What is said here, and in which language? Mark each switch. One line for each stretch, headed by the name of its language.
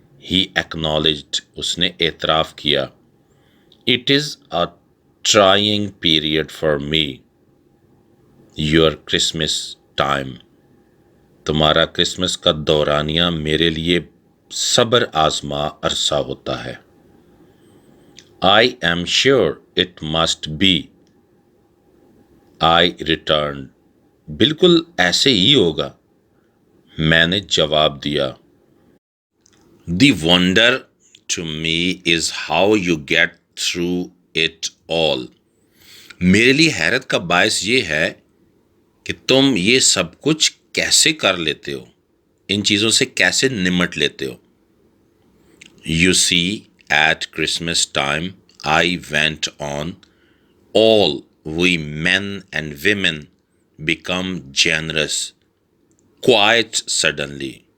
English: He acknowledged,
Urdu: اس نے اعتراف کیا.
English: It is a trying period for me, your Christmas time,
Urdu: تمہارا کرسمس کا دورانیہ میرے لیے صبر آزما عرصہ ہوتا ہے.
English: I am sure it must be, I returned,
Urdu: بالکل ایسے ہی ہوگا، میں نے جواب دیا.
English: The wonder to me is how you get through it all,
Urdu: میرے لیے حیرت کا باعث یہ ہے کہ تم یہ سب کچھ کیسے کر لیتے ہو، ان چیزوں سے کیسے نمٹ لیتے ہو.
English: You see, at Christmas time, I went on, all we men and women become generous, quite suddenly.